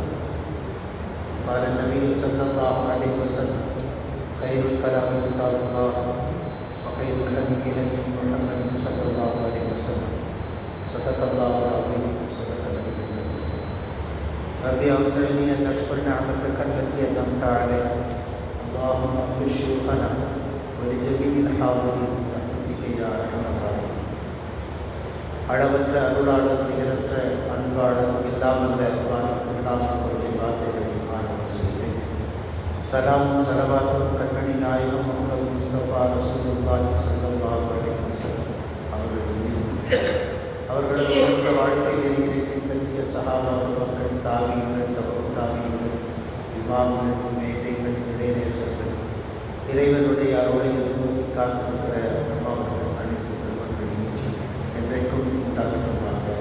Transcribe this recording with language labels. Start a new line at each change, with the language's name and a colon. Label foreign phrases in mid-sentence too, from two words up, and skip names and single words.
Arabic: قال النبي صلى الله عليه وسلم: خير الكلام كتاب الله وخير الهدي هدي محمد صلى الله عليه وسلم. صدق الله العظيم وصدق نبيه الكريم. رب أوزعني أن أشكر نعمتك التي أنعمت علي. اللهم اغفر شيوخنا ولجميع الحاضرين برحمتك يا أرحم الراحمين.
Tamil: அளவற்ற அருளாளர் நிகரற்ற அன்பாளர் இல்லாமல்ல வார்த்தைகளை ஆரம்பம் செய்கிறேன். சலாமும் சலவாத்தும் கண்மணி நாயகம் முகமது முஸ்தபா
Arabic: رسول الله صلى الله عليه وسلم
Tamil: அவர்களது உயர்ந்த வாழ்க்கை நெறிகளை பின்பற்றிய சஹாபாக்கள், தாபீன்கள், தபூ தாபீன்கள், இமாம்கள், மேதைகள், இறைநேசர்கள், இறைவனுடைய அருளை எதிர்நோக்கி காத்திருக்கிற அம்மாவர்கள் அனைத்து பெருமக்கள் என்றைக்கும் உண்டாகட்டுமாக.